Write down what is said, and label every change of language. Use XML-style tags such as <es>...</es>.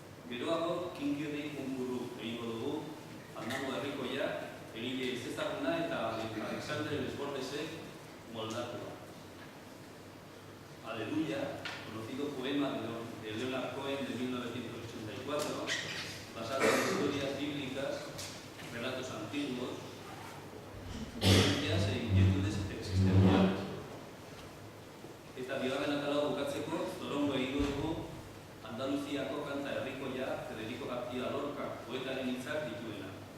<eu>Geroago, kinkirri kunburu egingo dugu, Aldango herrikoia, egile ezezaguna eta Alexandre Lesbordesek moldatua.</eu> <es>Aleluya, conocido poema de Leonard Cohen de 1984, basado en historias bíblicas, relatos antiguos, vivencias e inquietudes existenciales.</es> <eu>Eta bigarren atala bukatzeko, zorongo egingo dugu Andaluziako kanta herrikoia Federico García Lorca poetaren hitzak dituena.</eu>